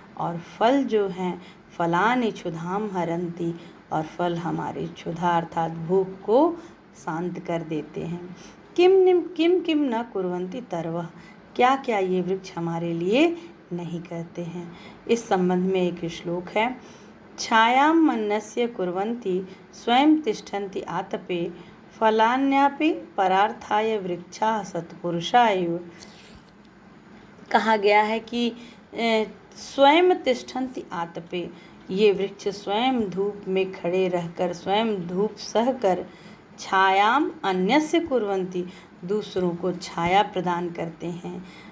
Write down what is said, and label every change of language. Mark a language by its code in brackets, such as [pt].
[hi] और फल जो हैं, [sa] फलानि क्षुधाम हरन्ति, [hi] और फल हमारी क्षुधा अर्थात भूख को शांत कर देते हैं। [sa] किम न कुर्वन्ति तरवः, [hi] क्या क्या ये वृक्ष हमारे लिए नहीं करते हैं। इस संबंध में एक श्लोक है। [sa] छायां मन्यस्य कुर्वन्ति स्वयं तिष्ठन्ति आतपे, फलान्यापि परार्थाय वृक्षाः सत्पुरुषा एव। [hi] कहा गया है कि [sa] स्वयं तिष्ठन्ति आतपे, [hi] ये वृक्ष स्वयं धूप में खड़े रहकर, स्वयं धूप सहकर, [sa] छायाम अन्यस्य कुर्वन्ति, [hi] दूसरों को छाया प्रदान करते हैं।